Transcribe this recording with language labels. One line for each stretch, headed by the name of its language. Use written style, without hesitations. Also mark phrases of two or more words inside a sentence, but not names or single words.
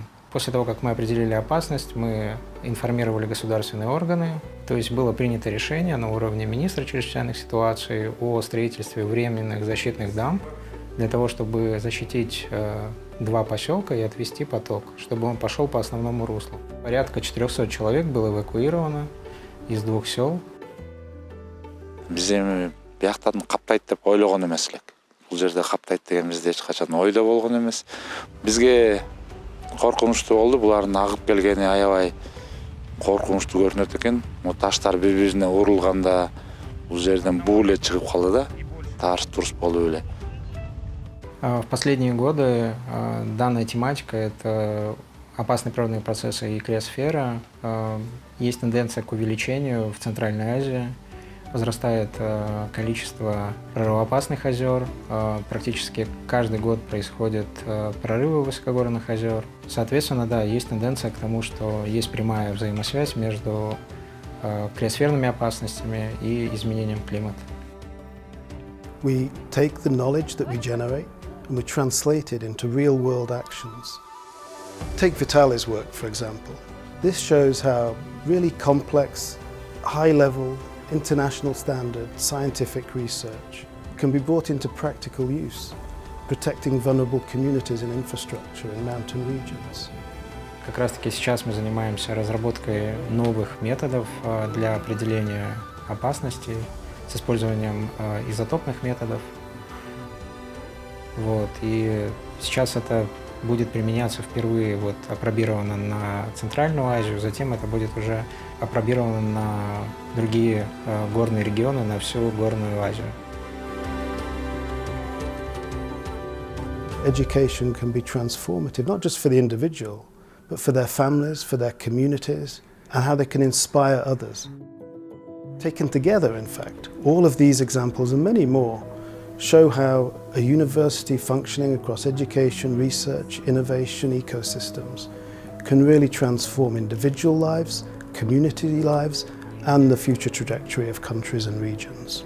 Russian: После того, как мы определили опасность, мы информировали государственные органы, то есть было принято решение на уровне министра чрезвычайных ситуаций о строительстве временных защитных дамб для того, чтобы защитить 2 поселка и отвести поток, чтобы он пошел по основному руслу. Порядка 400 человек было эвакуировано из 2 сел.
Kyrgyz: Biz эми бияктан каптайт деп ойлогон эмес элек. Бул жерде каптайт деген бизде эч качан ойдо болгон эмес. Бизге коркунучтуу болду. Булардын агып келгени аябай коркунучтуу көрүнөт экен. Таштар бири-бирине урулганда бул жерден буу эле чыгып калды да. Тарс-турс болуп эле.
Russian: В последние годы данная тематика – это опасные природные процессы и криосфера. Есть тенденция к увеличению в Центральной Азии. Возрастает количество прорывоопасных озер. Практически каждый год происходят прорывы высокогорных озер. Соответственно, да, есть тенденция к тому, что есть прямая взаимосвязь между криосферными опасностями и изменением климата.
English: We take the knowledge that we generate and we translate it into real-world actions. Take Vitali's work, for example. This shows how really complex, high-level, international standard scientific research can be brought into practical use, protecting vulnerable communities and infrastructure in mountain regions.
Russian: Как раз-таки сейчас мы занимаемся разработкой новых методов для определения опасностей с использованием изотопных методов. И сейчас это будет применяться впервые, апробировано на Центральную Азию, затем это будет уже опробировано на другие горные регионы, на всю горную Азию.
English: Education can be transformative, not just for the individual, but for their families, for their communities, and how they can inspire others. Taken together, in fact, all of these examples and many more show how a university functioning across education, research, innovation, ecosystems can really transform individual lives, community lives, and the future trajectory of countries and regions.